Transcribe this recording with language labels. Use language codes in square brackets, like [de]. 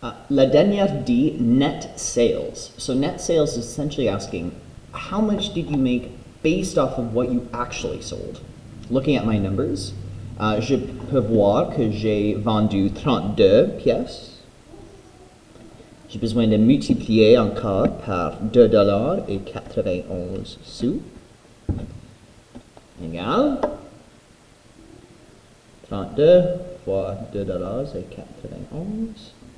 [fr] La dernière dit net sales. [en] So net sales is essentially asking, how much did you make based off of what you actually sold? Looking at my numbers, [fr] je peux voir que j'ai vendu 32 pièces. J'ai besoin de multiplier encore par $2.91 égale 32 fois $2.91.